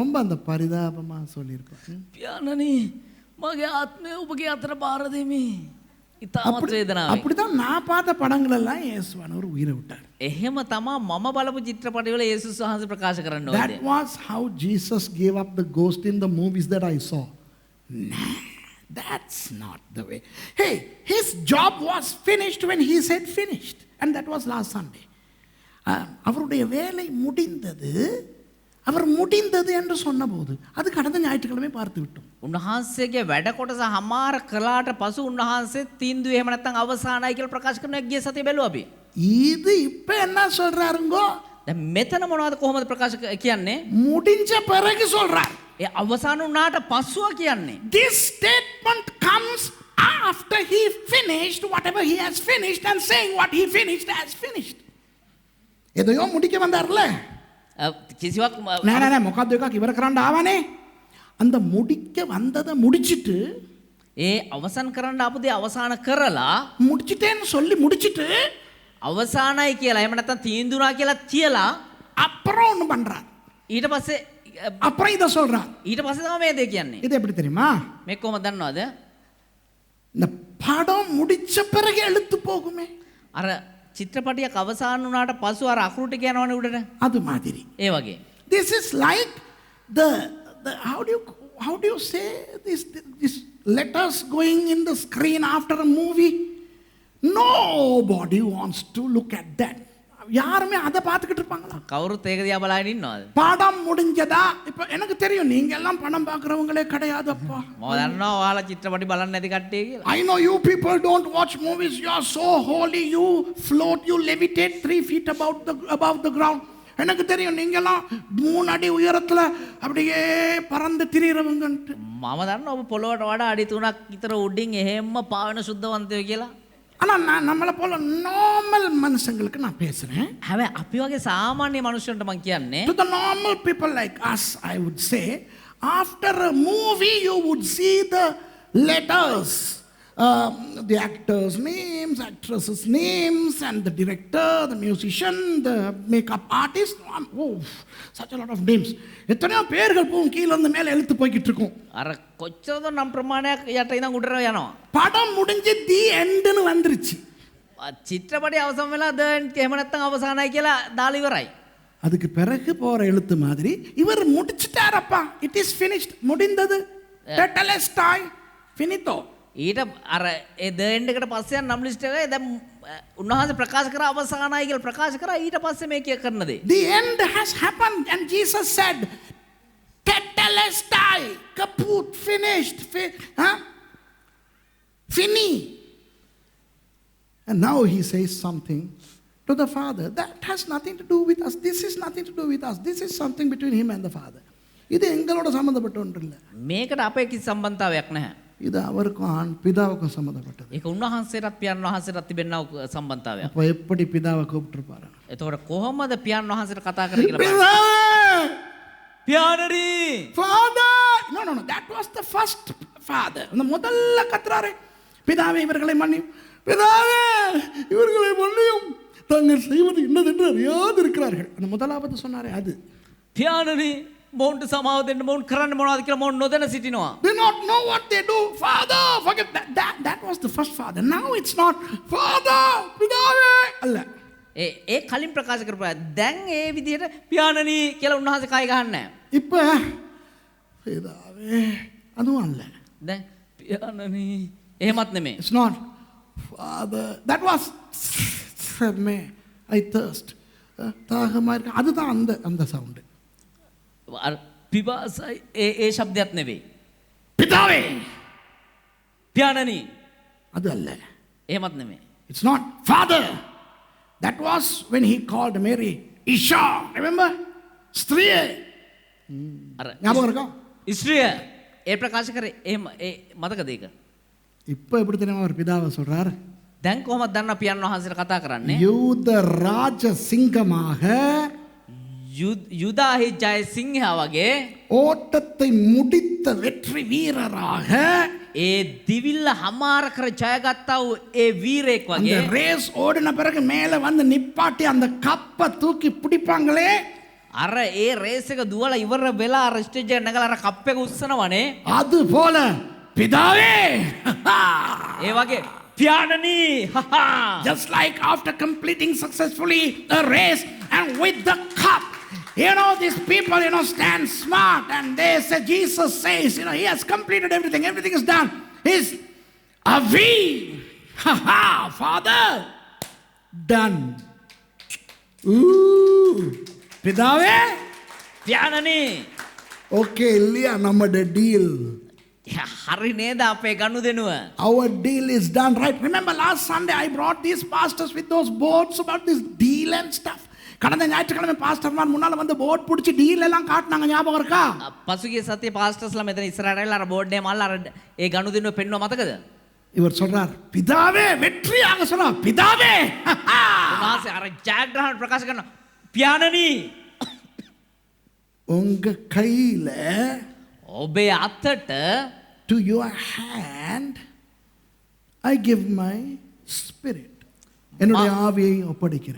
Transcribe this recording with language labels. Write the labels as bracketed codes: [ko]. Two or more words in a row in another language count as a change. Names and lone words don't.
[ta] ரொம்ப அந்த பரிதாபமா சொல்லியிருக்கோம். [si] පියාණනි, මගේ ආත්මය ඔබගේ අතට බාර දෙමි. ඉතාමත් වේදනාවෙන්. [ta] அப்படிதான் நான் பார்த்த படங்கள் எல்லாம் இயேசுவானவர் உயிரை விட்டார். [si] එහෙම තමා මම බලපු චිත්‍රපටවල යේසුස් වහන්සේ ප්‍රකාශ කරන්න [en] That [si] ඕනේ. [en] was how Jesus gave up the ghost in the movies that I saw. Nah, that's not the way. Hey, his job was finished when he said finished. And that was last Sunday. [ta] அவருடைய வேலை முடிந்தது, அவர் முடிந்தது என்று சொன்னபோது அது கடந்த ஞாயிற்றுக்கிழமை பார்த்து விட்டோம். [si] උන්වහන්සේගේ වැඩ කොටස හමාර කළාට පසු උන්වහන්සේ තීන්දුව එහෙම නැත්නම් අවසానයි කියලා ප්‍රකාශ කරනවා ගිය සතියේ බැලුවා අපි. [ta] இது இப்ப என்ன சொல்றாருங்கோ? [si] දැන් මෙතන මොනවද කොහොමද ප්‍රකාශ කියන්නේ? [ta] முடிஞ்ச பிறகு சொல்றார். [si] ඒ අවසාන වුණාට පස්සුව කියන්නේ. [en] This statement comes after he finished whatever he has finished and saying what he finished has finished. [ta] எதையோ முடிக்க வந்தார்ல. [si] කිසිවක් නෑ මොකද්ද එකක් ඉවර කරන්න ආවනේ. [ta] அந்த முடிக்க வந்ததை முடிச்சிட்டு [si] ඒ අවසන් කරන්න ආපු දේ අවසන් කරලා [ta] முடிச்சிட்டேன்னு சொல்லி முடிச்சிட்டு [si] අවසానයි කියලා එහෙම නැත්නම් තීන්දුවනා කියලා කියලා [ta] அப்புறம் ஒன்று பண்றார். [si] ඊට පස්සේ [ta] அப்புறம் இதை சொல்றார். [si] ඊට පස්සේ තමයි මේ දේ කියන්නේ. [ta] இது எப்படி தெரியுமா? [si] මේ කොහොමද දන්නවද? [ta] இந்த படம் முடிச்ச பிறகு எழுத்து போகுமே, [si] අර චිත්‍රපටියක් අවසන් වුණාට පසු අර අකුරු ටික යනවනේ උඩට. [ta] அது மாதிரி. [si] ඒ වගේ. [en] This is like the how do you say this letters going in the screen after a movie? Nobody wants to look at that. [ta] யாருமே அதை பார்த்துக்கிட்டு இருப்பாங்களா? [si] කවුරුත් ඒක දිහා බලාගෙන ඉන්නවද? [ta] படம் முடிஞ்சதா? இப்போ எனக்கு தெரியும் நீங்க எல்லாம் படம் பார்க்குறவங்களே கிடையாதுப்பா. [si] මම දන්නවා ඔයාලා චිත්‍රපටි බලන්නේ නැති කට්ටිය කියලා. [en] I know you people don't watch movies. You are so holy. You float, you levitate 3 feet above the ground. [ta] எனக்கு தெரியும் நீங்கெல்லாம் 3 அடி உயரத்துல அப்படியே பறந்து திரியிறவங்கன்ட்டு. [si] මම දන්නවා ඔබ පොළොවට වඩා අඩි 3ක් විතර උඩින් එහෙම්ම පාවෙන සුද්ධවන්තයෝ කියලා. [ta] ஆனா நான் நம்மளை போல நார்மல் மனுஷங்களுக்கு நான் பேசுறேன். [si] හැබැයි අපි වගේ සාමාන්‍ය මිනිස්සුන්ට මම කියන්නේ [en] To the normal people like us, I would say, after a movie you would see the letters, the actors' names, actresses' names, and the director, the musician, the makeup artist. Oh, such a lot of names. [ta] எத்தனையோ பேர்கள் போகும் கீழே இருந்து மேலே எழுத்து போய்கிட்டு இருக்கும். [si] අර කොච්චරද නම් ප්‍රමාණයක් යට ඉඳන් උඩට යනවා. [ta] படம் முடிஞ்சு [en] the endன்னு [ta] வந்துருச்சு. [si] චිත්‍රපටි අවසන් වෙලා එහෙම නැත්නම් අවසానයි කියලා දාලා ඉවරයි. [ta] அதுக்கு பிறகு போற எழுத்து மாதிரி இவர் முடிச்சிட்டாரப்பா. [en] it is finished. முடிந்தது. டெட்டலஸ்டாய் ஃபினிட்டோ. [si] ඊට අර ඒ දෙන්න එකට පස්සේ යන නම් ලිස්ට් එකේ දැන් උන්වහන්සේ ප්‍රකාශ කරා අවසానයි කියලා ප්‍රකාශ කරා ඊට පස්සේ මේ කරන දේ. [en] The end has happened and Jesus said tetelestai, kaput, finished, fini. And now he says something to the Father. That has nothing to do with us. This is nothing to do with us. This is something between him and the Father. [ta] இது எங்களோட சம்பந்தப்பட்ட ஒன்று இல்லை. [si] මේකට අපේ කිසි සම්බන්ධතාවයක් නැහැ. [ta] இது அவருக்கும் பிதாவுக்கும் சம்பந்தப்பட்டது. [si] ඒක උන්වහන්සේටත් පියාණන් වහන්සේටත් තිබෙනා සම්බන්ධතාවයක්. [ta] அப்போ எப்படி பிதாவை கூப்பிட்டுருப்பாரு? [si] එතකොට කොහොමද පියාණන් වහන්සේට කතා කරේ කියලා බලන්න. පියාණනි! [en] Father! No. That was the first father. [ta] அந்த முதல்ல கத்துறாரு. பிதாவே இவர்களை மன்னியும். பிதாவே இவர்களை மன்னியும். தாங்கள் செய்வது என்னதென்று அறியாது இருக்கிறார்கள். அந்த முதலாவது சொன்னாரே அது. [si] පියාණනි මොවුන්ට සමාව දෙන්න මොවුන් කරන්න මොනවද කියලා මොවුන් නොදැන සිටිනවා. [en] They not know what they do. Father, forget that was the first father. Now it's not Father, [ta] பிதாவே அல்ல. [si] ඒ කලින් ප්‍රකාශ කරපුවා දැන් ඒ විදිහට පියාණනි කියලා උන්වහන්සේ කයි ගහන්නේ නැහැ. [ta] இப்ப பிதாவே அதுவும் அல்ல. [si] දැන් පියාණනි එහෙමත් නෙමෙයි. [en] It's not Father. That was me. I thirst. [ta] தாகமா இருக்கு. அதுதான் அந்த சவுண்ட். [si] පිපාසයි ඒ શબ્දයක් නෙවෙයි. [ta] பிதாவே [si] පියාණනි [ta] அது அல்ல. [si] එහෙමත් නෙමෙයි. [en] It's not Father. That was when he called Mary Isha. Remember? [ta] ஸ்திரியே. ஞாபகம் இருக்கா? [si] ස්ත්‍රිය ඒ ප්‍රකාශ කරේ එහෙම ඒ මතකද ඒක? [ta] இப்போ எப்படி தெரியுமா அவர் பிதாவை சொல்றார்? [si] දැන් කොහොමද දන්නා පියාණන් වහන්සේට කතා කරන්නේ? [ta] யூத ராஜ சிங்கமாக [si] යුදාහි ජය සිංහයා වගේ [ta] ஓட்டத்தை முடித்த வெற்றி வீரராக [si] ඒ දිවිල්ල හමාර කර ජයගත්තා වූ ඒ වීරයෙක් [ta] அந்த [si] වගේ [ta] ரேஸ் ஓடின பிறகு மேலே வந்து நிப்பாட்டி அந்த கப்பை தூக்கி பிடிப்பாங்களே [si] අර ඒ රේස් එක දුවලා ඉවර වෙලා අර ස්ටේජ් එක නැගලා අර කප් එක උස්සනවනේ [ta] அது போல பிதாவே [si] ඒ වගේ පියාණනි [en] just like after completing successfully a race and with the cup, you know, these people, you know, stand smart and they say, Jesus says, you know, he has completed everything is done. He's Avi, Father, done. [ta] Ooh, பிதாவே [si] පියාණනි [ta] okay இல்லையா நம்மட deal. [si] හරි නේද අපේ ගනුදෙනුව? [en] Our deal is done, right? Remember last Sunday I brought these pastors with those boards about this deal and stuff. [ta] கடந்த ஞாயிற்றுக்கிழமை பாஸ்டர்மார் முன்னால வந்து போர்ட் பிடிச்சி டீல் எல்லாம் காட்டினாங்க, ஞாபகம் இருக்கா? [si] පසුගිය සතියේ පාස්ටර්ස්ලා මෙතන ඉස්සරහට ඇවිල්ලා අර බෝඩ් එකේ මල්ලා අර ඒ ගනුදෙනුව පෙන්නුවා මතකද? [ta] இவர் சொல்றார் பிதாவே, வெற்றியாக சொல்றார் பிதாவே. [si] උන්වහන්සේ අර ජයග්‍රහණ ප්‍රකාශ කරනවා පියාණනි [ta] உங்க கையில [si] ඔබේ අතට [en] to your hand I give my spirit. [ta] என்னுடைய ஆவியை ஒப்படைக்கிறேன்.